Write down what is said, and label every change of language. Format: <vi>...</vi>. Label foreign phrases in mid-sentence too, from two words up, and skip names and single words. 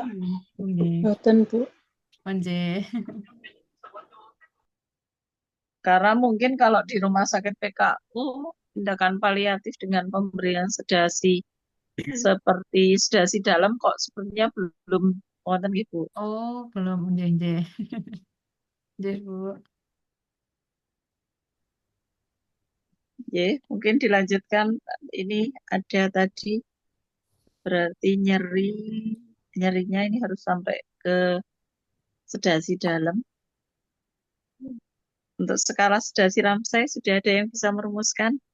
<jv>Nggih. boten Bu. Nggih.</jv> <id>Karena mungkin kalau di rumah sakit PKU, tindakan paliatif dengan pemberian sedasi seperti sedasi dalam kok sepertinya belum</id> <jv>wonten nggih,</jv> <id>Bu. Oh, belum.</id> <jv>Nggih, nggih. Nggih, Bu.</jv> <id>Ya, mungkin dilanjutkan. Ini ada tadi berarti nyerinya ini harus sampai ke sedasi dalam. Untuk skala sedasi Ramsay sudah ada yang bisa merumuskan?</id>